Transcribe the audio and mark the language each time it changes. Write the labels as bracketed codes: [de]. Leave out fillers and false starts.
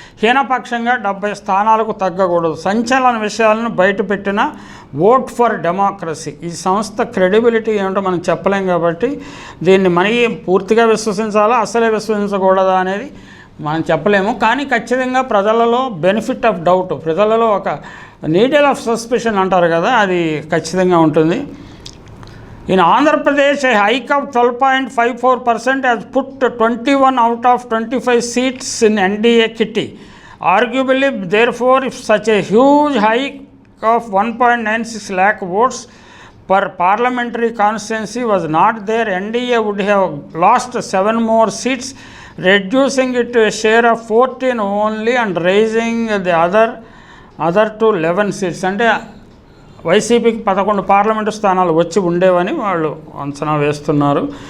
[te] హీనపక్షంగా 70 స్థానాలకు తగ్గకూడదు. సంచలన విషయాలను బయటపెట్టిన ఓట్ ఫర్ డెమోక్రసీ ఈ సంస్థ క్రెడిబిలిటీ ఏమిటో మనం చెప్పలేం కాబట్టి దీన్ని మనకి పూర్తిగా విశ్వసించాలా అసలే విశ్వసించకూడదా అనేది మనం చెప్పలేము. కానీ ఖచ్చితంగా ప్రజలలో [en] benefit of doubt, [te] ప్రజలలో ఒక [en] needle of suspicion [te] అంటారు కదా, అది ఖచ్చితంగా ఉంటుంది. [en] In Andhra Pradesh, a hike of 12.54% has put 21 out of 25 seats in NDA kitty. Arguably, therefore, if such a huge hike of 1.96 lakh votes per parliamentary constituency was not there, NDA would have lost 7 more seats, reducing it to a share of 14 only and raising the other to 11 seats. [te] అంటే వైసీపీకి 11 parliament స్థానాలు వచ్చి ఉండేవని వాళ్ళు అంచనా వేస్తున్నారు.